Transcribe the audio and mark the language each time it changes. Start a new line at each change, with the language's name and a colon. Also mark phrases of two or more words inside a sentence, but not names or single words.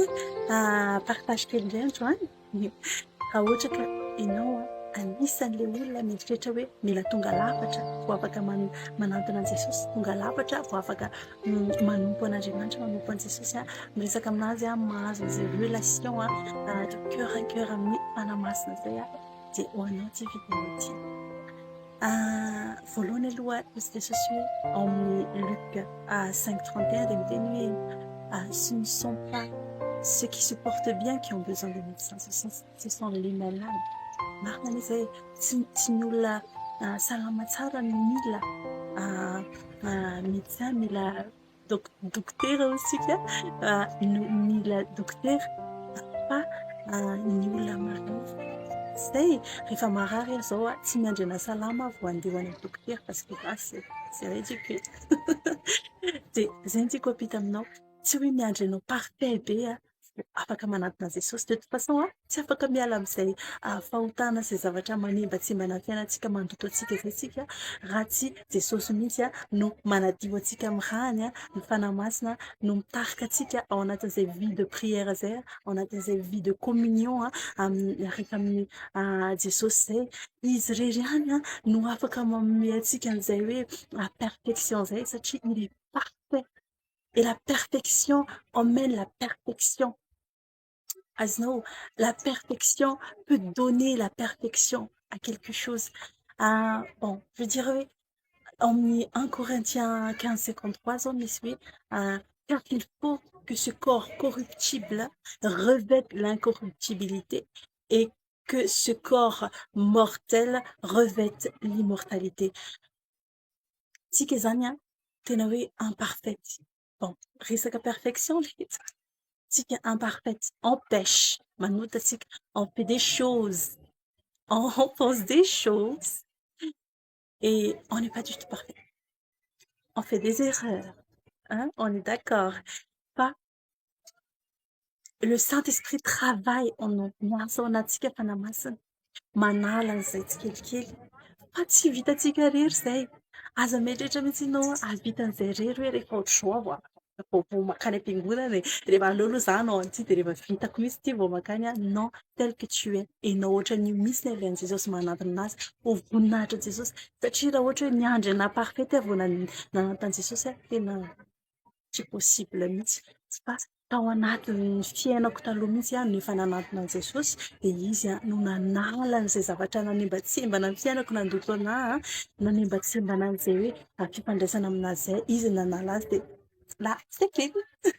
Malagasy: Partage kely indray androany. Raha ohatra ka ianao anisan'ilay olona mieritreritra hoe mila tonga lafatra vao afaka manantona an'i Jesosy, tonga lafatra vao afaka manompo an'Andriamanitra, manompo an'i Jesosy, miresaka aminazy, mahazo an'izay
French: relation de cœur à cœur
Malagasy: amin'ny fanamasina izay dia ho anao ity vidéo ity. Voalohany aloha izy Jesosy hoe ao amin'ny Luc 5:31 dia miteny hoe
French: ce ne sont pas ceux qui se portent bien qui ont besoin de médecins, ce sont les malades.
Malagasy: Marina izy hoe tsy ny olona salama tsara no mila médecin, mila dokotera isika, mila dokotera fa ny olona marary. Zay rehefa marary izao tsy miandry salama vao andeha ho any amin'ny dokotera
French: parce que là c'est ridicule.
Malagasy: Dia zay no tiako apita aminao, tsy hoe miandry anao parfait be afaka manantona Jesosy.
French: De toute façon
Malagasy: tsy afaka miala amin'izay fahotana izay zavatra manimbatsimbana ny fiainantsika, mandoto antsika izay tsika raha tsy Jesosy mihitsy no manadio antsika amin'irany ny fanamasina, no mitarika antsika ao anatin'izay
French: vie de prière
Malagasy: izay, ao anatin'izay
French: vie de communion
Malagasy: miaraka amin'ny Jesosy zay. Izy irery ihany no afaka manome antsika an'izay hoe perfection izay satria
French: il est parfait. Et la perfection emmène la perfection. Azonao, la perfection peut donner la perfection à quelque chose. Bon, je dirais en 1 Corinthiens 15:53
Malagasy: zao misy hoe
French: car il faut que ce corps corruptible revête l'incorruptibilité et que ce corps mortel revête l'immortalité.
Malagasy: Tsika zany tena hoe imparfaite.
French: Bon, resaka perfection tsika imparfaite, on pêche, manotatsika, on fait des choses, on pense des choses et on n'est pas du tout parfait. On fait des erreurs, on est d'accord. Pas le Saint-Esprit travaille en nous,
Malagasy: miasa ao anatsika fanamasina, manala an'izay tsikelikely fa tsy vitantsika rery zay. Aza mieritreritra mihitsy ianao havita an'izay rery hoe rehefa ohatr'izao vao makany am-piangonana rehefa aleoaloha za hanao an'ity dia rehefa vitako mihitsy ity vao makany
French: non, tel que tu es.
Malagasy: Enao ohatran'io mihitsy ny avean'i Jesosy manantona azy ho voninahitra Jesosy, satria raha ohatra hoe miandry ana parfait vao nanantona Jesosy tena tsy possible mihitsy. Fa tao anatin'ny fiainako taloha mihitsy no efa nanantona an'i Jesosy dia izy no nanala an'izay zavatra nanimbatsimbana ny fiainako, nandoto anahy nanimbatsimbana an'izay hoe fifandraisana aminazy izay, izy nanala azy dia
French: là c'est fini.